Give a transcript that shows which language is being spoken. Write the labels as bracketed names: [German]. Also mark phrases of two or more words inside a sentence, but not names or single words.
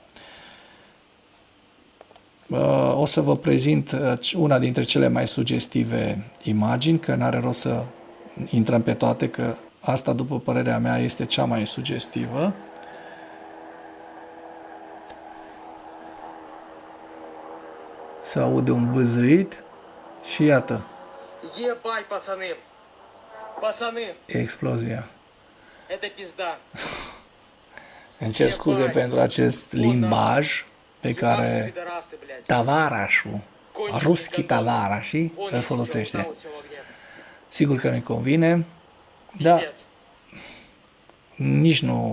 [Romanian] O să vă prezint una dintre cele mai sugestive imagini, că n-are rost să intrăm pe toate, că asta, după părerea mea, este cea mai sugestivă. Se aude un bâzâit și iată. [Russian] Ебать, пацаны! Пацаны! [Romanian] Explozia. [Russian] Это пизда. [Romanian] Îmi cer scuze pentru acest limbaj pe care tavarașul, ruschi tavarașii, îl folosește. Sigur că nu-i convine, dar nici nu...